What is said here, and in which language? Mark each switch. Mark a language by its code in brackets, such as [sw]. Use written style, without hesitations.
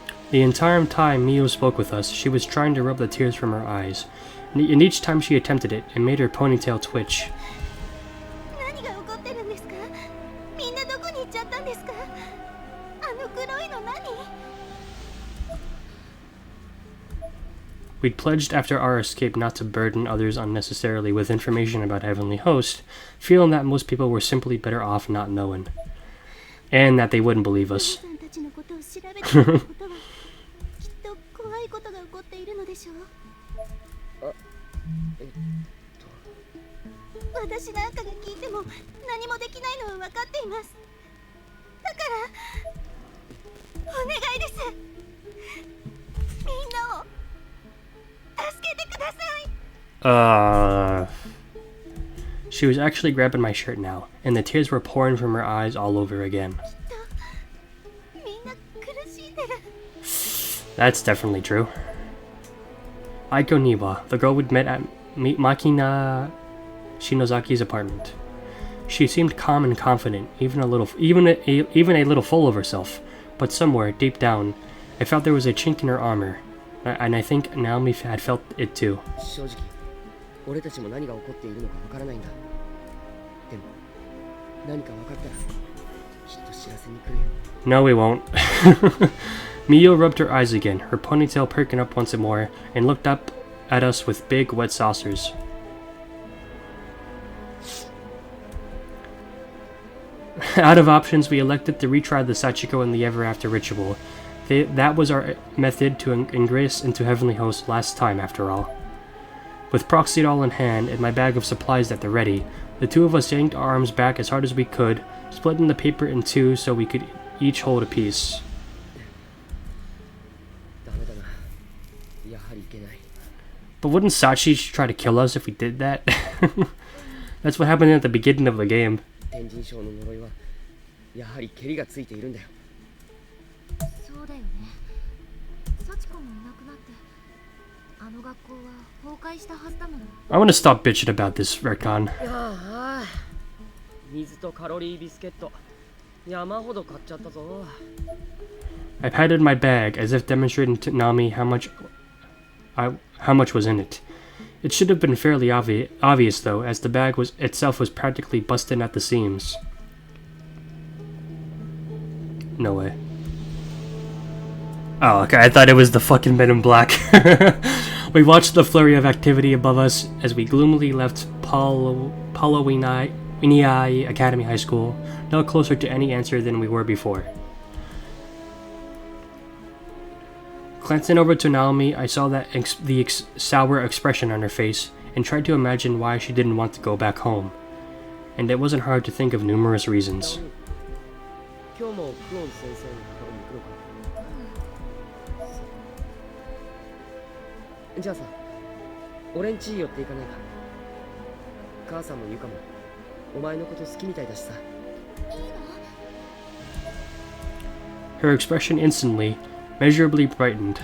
[en] The entire time Mio spoke with us, she was trying to rub the tears from her eyes, and each time she attempted it, it made her ponytail twitch. [ja] 何が起こってるんですか？みんなどこに行っちゃったんですか？あの黒いの何？ [en] We'd pledged after our escape not to burden others unnecessarily with information about Heavenly Host, feeling that most people were simply better off not knowing, and that they wouldn't believe us. [ja] さんたちのことを調べていることはきっと怖いことが起こっているののでしょう。あ、私なんかが聞いても何もできないのは分かっています。だからお願いです。みんなを助けてください。 [en] She was actually grabbing my shirt now, and the tears were pouring from her eyes all over again. [ja] みんな苦しんでる。 [en] That's definitely true. Aiko Niwa, the girl we'd met at Makina Shinozaki's apartment. She seemed calm and confident, even a little full of herself. But somewhere, deep down, I felt there was a chink in her armor, and I think Naomi had felt it too. [ja] 正直俺たちも何が起こっているのかわからないんだ。でも何か分かったらきっと知らせに来るよ。 [en] No, we won't. Mio rubbed her eyes again, her ponytail perking up once more, and looked up at us with big, wet saucers. Out of options, we elected to retry the Sachiko and the Ever After ritual. That was our method to ingress into Heavenly Host last time, after all. With Proxy Doll in hand and my bag of supplies at the ready, the two of us yanked our arms back as hard as we could, splitting the paper in two so we could each hold a piece. [ja] ダメだな。やはりいけない。 [en] But wouldn't Sachi try to kill us if we did that? That's what happened at the beginning of the game. [ja] 天神賞の呪いはやはりケリがついているんだよ。そうだよね。幸子もいなくなってあの学校は崩壊したはずだもの。 [en] I want to stop bitching about this retcon. [ja] ああ、水とカロリービスケット山ほど買っちゃったぞ。 [en] I patted my bag as if demonstrating to Nami how much was in it. It should have been fairly obvious though, as the bag itself was practically busted at the seams. No way. Oh, okay, I thought it was the fucking Men in Black. We watched the flurry of activity above us as we gloomily left Palawiniai Academy High School, no closer to any answer than we were before. Glancing over to Naomi, I saw that sour expression on her face and tried to imagine why she didn't want to go back home. And it wasn't hard to think of numerous reasons. [ja] 今日もクオン先生のところに行くのか。じゃあさ、俺ん家寄って行かないか。母さんもゆかもお前のこと好きみたいだしさ。いいの？ [en] Her expression instantly, measurably brightened.